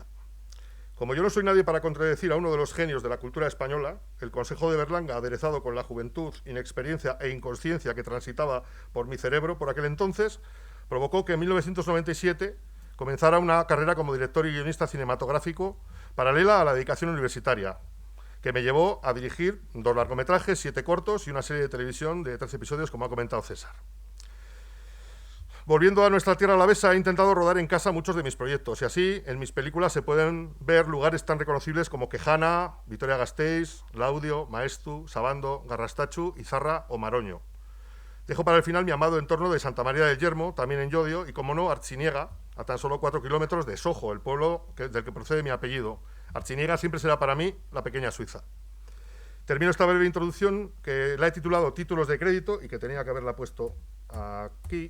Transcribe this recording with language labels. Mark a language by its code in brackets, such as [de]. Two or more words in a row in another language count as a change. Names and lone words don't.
[es] Como yo no soy nadie para contradecir a uno de los genios de la cultura española, el consejo de Berlanga, aderezado con la juventud, inexperiencia e inconsciencia que transitaba por mi cerebro por aquel entonces, provocó que en 1997 comenzara una carrera como director y guionista cinematográfico paralela a la dedicación universitaria, que me llevó a dirigir 2 largometrajes, 7 cortos y una serie de televisión de 13 episodios, como ha comentado César. Volviendo a nuestra tierra alavesa, he intentado rodar en casa muchos de mis proyectos, y así en mis películas se pueden ver lugares tan reconocibles como Quejana, Vitoria-Gasteiz, Laudio, Maestu, Sabando, Garrastachu, Izarra o Maroño. Dejo para el final mi amado entorno de Santa María del Yermo, también en Llodio, y como no, Artziniega, a tan solo 4 kilómetros de Sojo, el pueblo del que procede mi apellido. Artziniega siempre será para mí la pequeña Suiza. Termino esta breve introducción, que la he titulado Títulos de crédito, y que tenía que haberla puesto aquí.